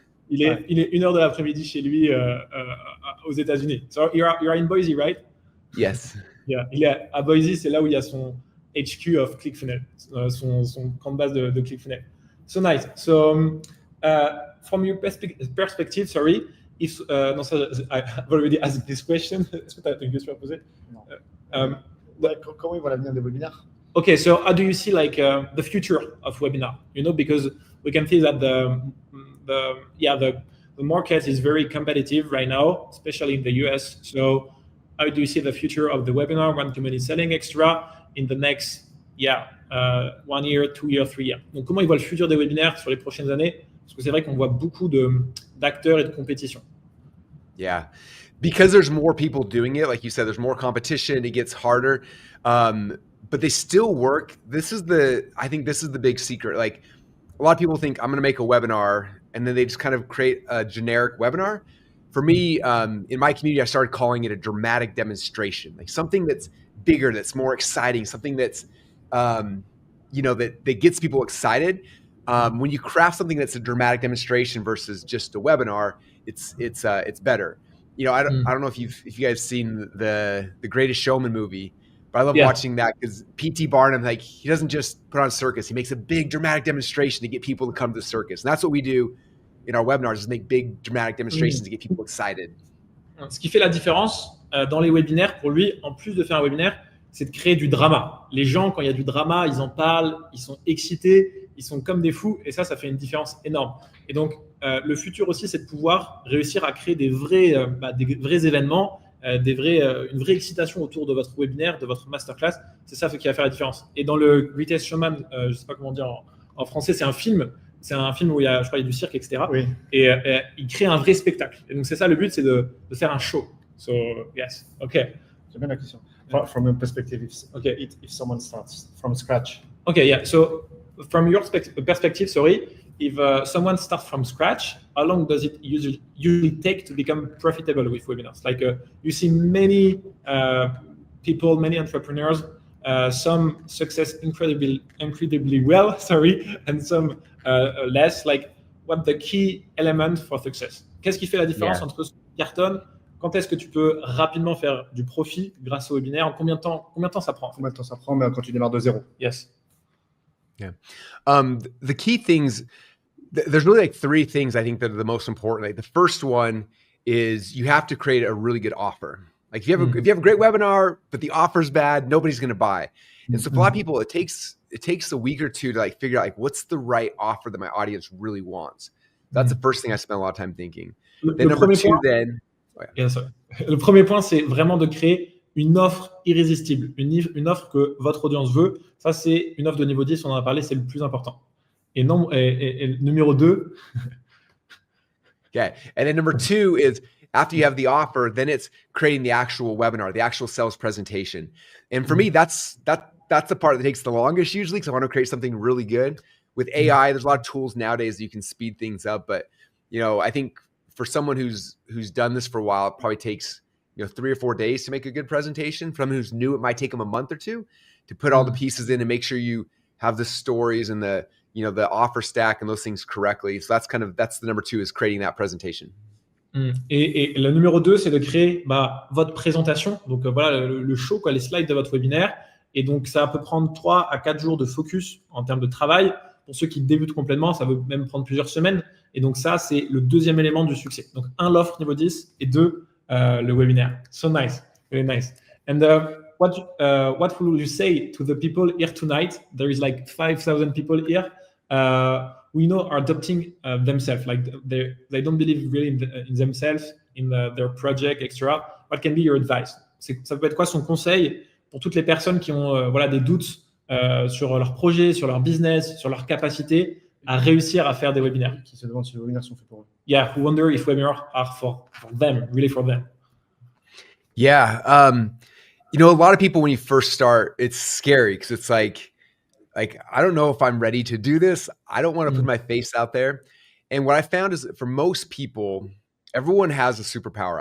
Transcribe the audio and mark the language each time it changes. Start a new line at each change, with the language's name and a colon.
French: Il est 1h de l'après-midi chez lui aux États-Unis.
English: So you're in Boise, right? Yes. Yeah.
French: Il est à Boise, c'est là où il y a son
English: HQ of ClickFunnels,
French: son camp de base de ClickFunnels.
English: So nice. So from your perspective, sorry, if
French: non, ça,
English: I've already asked this question.
French: Est-ce que tu as une question à poser? Non. Comment ils voient l'avenir des webinaires?
English: Okay, so how do you see like the future of webinar? Because we can see that the market is very competitive right now, especially in the US. So how do you see the future of the webinar, one-to-many selling extra in the next 1 year, 2 years, 3 years?
French: Donc comment ils voient le futur des webinaires sur les prochaines années? Parce que c'est vrai qu'on voit beaucoup d'acteurs et de compétition.
English: Yeah, because there's more people doing it, like you said, there's more competition. It gets harder. But they still work. I think this is the big secret. Like a lot of people think I'm going to make a webinar and then they just kind of create a generic webinar. for me, in my community, I started calling it a dramatic demonstration, like something that's bigger, that's more exciting, something that's, that gets people excited. When you craft something that's a dramatic demonstration versus just a webinar, it's better. I don't know if you guys seen the Greatest Showman movie, but I love watching that because P.T. Barnum, like, he doesn't just put on a circus. He makes a big dramatic demonstration to get people to come to the circus. And that's what we do in our webinars, is make big dramatic demonstrations to get people excited.
French: Ce qui fait la différence dans les webinaires, pour lui, en plus de faire un webinaire, c'est de créer du drama. Les gens, quand il y a du drama, ils en parlent, ils sont excités, ils sont comme des fous, et ça fait une différence énorme. Et donc, le futur aussi, c'est de pouvoir réussir à créer des vrais événements, une vraie excitation autour de votre webinaire, de votre masterclass. C'est ça qui va faire la différence. Et dans le Greatest Showman, je ne sais pas comment dire en français, c'est un film. C'est un film où il y a du cirque, etc. Oui. Et il crée un vrai spectacle. Et donc, c'est ça le but, c'est de faire un show.
English: So, yes, okay.
French: J'ai bien la question.
English: From your perspective, if someone starts from scratch. Okay, yeah. So, from your perspective, if someone starts from scratch, how long does it usually take to become profitable with webinars? Like, you see many people, many entrepreneurs, some success incredibly well, and some less. Like, what the key element for success?
French: Qu'est-ce qui fait la différence entre ce qui cartonne? Quand est-ce que tu peux rapidement faire du profit grâce au webinaire? En combien de temps ça prend? Combien de temps ça prend quand tu démarres de zéro?
English: Yes. Yeah. The key things, there's really like three things I think that are the most important. Like, the first one is you have to create a really good offer. Like, if you have a great webinar, but the offer's bad, nobody's going to buy. And so for a lot of people, it takes a week or two to like figure out like what's the right offer that my audience really wants. That's the first thing I spend a lot of time thinking. Then number two,
French: le premier point, c'est vraiment de créer une offre irrésistible, une offre que votre audience veut. Ça, c'est une offre de niveau 10, on en a parlé, c'est le plus important. Et numéro 2.
English: Okay. And then number 2 is, after you have the offer, then it's creating the actual webinar, the actual sales presentation. And for me, that's the part that takes the longest usually, because I want to create something really good. With AI, there's a lot of tools nowadays that you can speed things up. But, I think for someone who's done this for a while, it probably takes 3 or 4 days to make a good presentation. For someone who's new, it might take them a month or two to put all the pieces in and make sure you have the stories and the offer stack and those things correctly. So that's the number 2, is creating that presentation.
French: Et le numéro 2, c'est de créer votre présentation. Donc voilà, le show, les slides de votre webinaire. Et donc ça peut prendre 3 à 4 jours de focus en termes de travail. Pour ceux qui débutent complètement, ça peut même prendre plusieurs semaines. Et donc ça, c'est le deuxième élément du succès. Donc 1, l'offre niveau 10, et 2, le webinaire.
English: So nice, very nice. And what will you say to the people here tonight? There is like 5,000 people here. We know are adopting themselves, like they don't believe really in themselves, in their project, etc. What can be your advice?
French: Ça peut être quoi son conseil pour toutes les personnes qui ont des doutes sur leur projet, sur leur business, sur leur capacité à réussir à faire des webinaires? Qui se demandent si les webinaires sont faits pour eux.
English: Yeah, who wonder if webinars are for them, really for them. Yeah, a lot of people, when you first start, it's scary because it's like I don't know if I'm ready to do this. I don't want to put my face out there. And what I found is that for most people, everyone has a superpower.